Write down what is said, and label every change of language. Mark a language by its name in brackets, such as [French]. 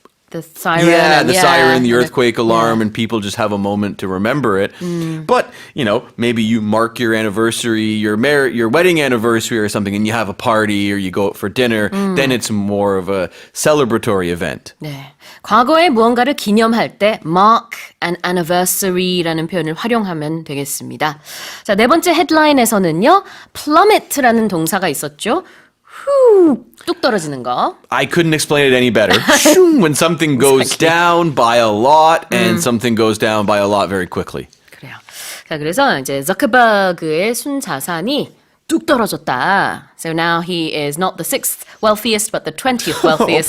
[English] The siren. the siren, the and earthquake alarm, and people just have a moment to remember it. But, maybe you mark your anniversary, your wedding anniversary or something, and you have a party or you go out for dinner, then it's more of a celebratory event. [Korean] 네. 과거에 무언가를 기념할 때 mark an anniversary라는 표현을 활용하면 되겠습니다. 자, 네 번째 헤드라인에서는요. plummet라는 동사가 있었죠. 뚝 떨어지는 거. [English] I couldn't explain it any better. When something goes down by a lot and something goes down by a lot very quickly. [Korean] 그래요. 자, 그래서 이제 저커버그의 순자산이 뚝 떨어졌다. [English] So now he is not the 6th wealthiest, but the 20th wealthiest.